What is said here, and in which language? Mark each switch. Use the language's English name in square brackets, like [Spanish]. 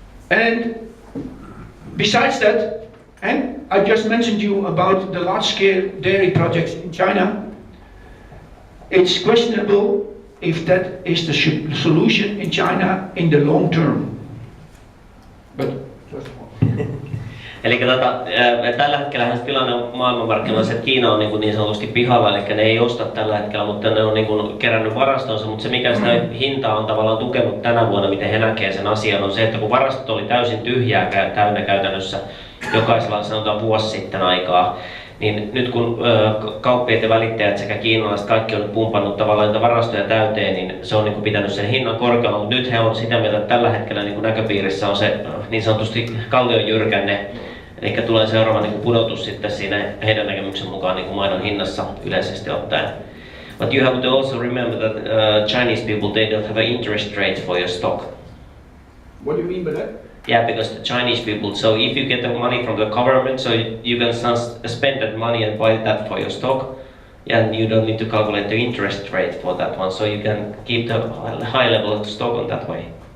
[English] And besides that, and I just mentioned you about the large-scale dairy projects in China, it's questionable if that is the solution in China in the long term. But just [Finnish] Eli tällä hetkellä tilanne maailmanmarkkinoilla se, että Kiina on niin sanotusti pihalla, eli ne ei osta tällä hetkellä, mutta ne on niin kerännyt varastonsa, mutta se mikä sitä hintaa on tavallaan tukenut tänä vuonna, miten he näkee sen asian, on se, että kun varastot oli täysin tyhjää täynnä käytännössä jokaisella sanotaan vuosi sitten aikaa, niin nyt kun kauppiaat ja välittäjät sekä kiinalaiset kaikki on nyt pumpannut tavallaan niitä varastoja täyteen, niin se on niin pitänyt sen hinnan korkealla, mutta nyt he on sitä mieltä, että tällä hetkellä niin näköpiirissä on se niin sanotusti kallion jyrkänne, eli tulee seuraava niin pudotus sitten siinä heidän näkemyksen mukaan niin maidon hinnassa yleisesti ottaen. [English] But you have to also remember that Chinese people, they don't have an interest rate for your stock. what do you mean by that? Yeah, because the Chinese people, so if you get the money from the government, so you can spend that money and buy that for your stock, and you don't need to calculate the interest rate for that one, so you can keep the high level of stock on that way.